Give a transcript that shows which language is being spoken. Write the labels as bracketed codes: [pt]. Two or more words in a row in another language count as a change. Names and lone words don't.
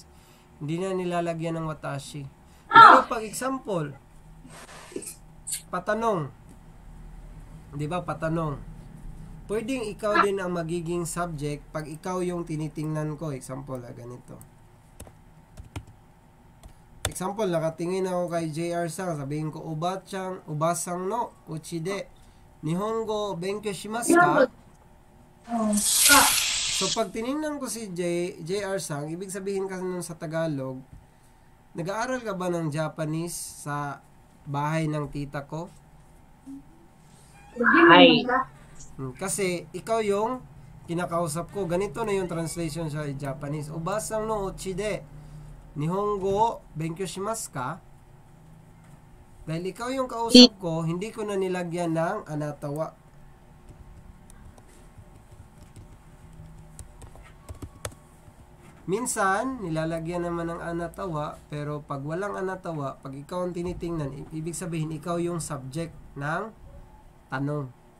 [tl] Hindi na nilalagyan ng watashi. Pero pag example, patanong. 'Di ba, patanong. Pwedeng ikaw din ang magiging subject pag ikaw yung tinitingnan ko. Example, ganito. Example, nakatingin ako kay JR Sang, sabihin ko, [ja] おばさんの、うちで, 日本語勉強しますか? [tl] So, pag tinignan ko si JR Sang, ibig sabihin kasi nun sa Tagalog, nag-aaral ka ba ng Japanese sa bahay ng tita ko? Ay. Kasi, ikaw yung kinakausap ko. Ganito na yung translation sa Japanese. [ja] おばさんの、うちで, 日本語勉強しますか? [tl] Dahil ikaw yung kausap ko, hindi ko na nilagyan ng anatawa. Minsan, nilalagyan naman ng anatawa, pero pag walang anatawa, pag ikaw ang tinitingnan, ibig sabihin, ikaw yung subject ng tanong.